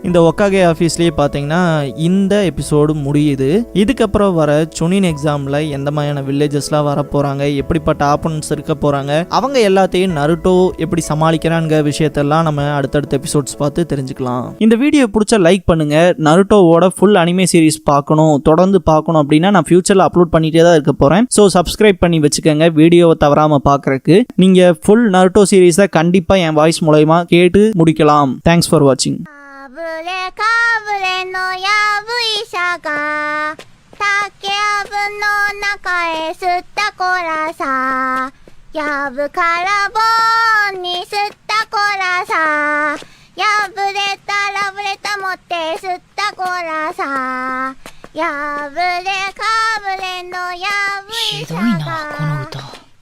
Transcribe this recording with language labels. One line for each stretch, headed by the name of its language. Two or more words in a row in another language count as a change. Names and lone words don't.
Tamil: இந்த ஒக்காகே ஆஃபீஸ்லேயே பார்த்தீங்கன்னா இந்த எபிசோடு முடியுது. இதுக்கப்புறம் வர சுனின் எக்ஸாமில் எந்த மாதிரியான
English: village personages
Tamil: வர போகிறாங்க, எப்படிப்பட்ட ஆப்பனன்ட்ஸ் இருக்க போகிறாங்க, அவங்க எல்லாத்தையும் நருட்டோ எப்படி சமாளிக்கிறாங்க விஷயத்தெல்லாம் நம்ம அடுத்தடுத்த எபிசோட்ஸ் பார்த்து தெரிஞ்சுக்கலாம். இந்த வீடியோ பிடிச்சா லைக் பண்ணுங்க. நருட்டோவோட
English: full anime series
Tamil: பார்க்கணும், தொடர்ந்து பார்க்கணும் அப்படின்னா நான் ஃபியூச்சரில் அப்லோட் பண்ணிட்டே தான் இருக்க போகிறேன். ஸோ சப்ஸ்கிரைப் பண்ணி வச்சுக்கோங்க வீடியோவை தவறாமல் பார்க்குறக்கு. நீங்கள் ஃபுல் நருட்டோ சீரீஸை கண்டிப்பாக என் வாய்ஸ் மூலயமா கேட்டு முடிக்கலாம்.
English: Thanks for watching.
Japanese: かぶれのやぶ医者が竹やぶの中へ吸ったこらさ、やぶから棒に吸ったこらさ、やぶれたらぶれた持って吸ったこらさ、やぶれかぶれのやぶ医者が。ひどいなこの歌。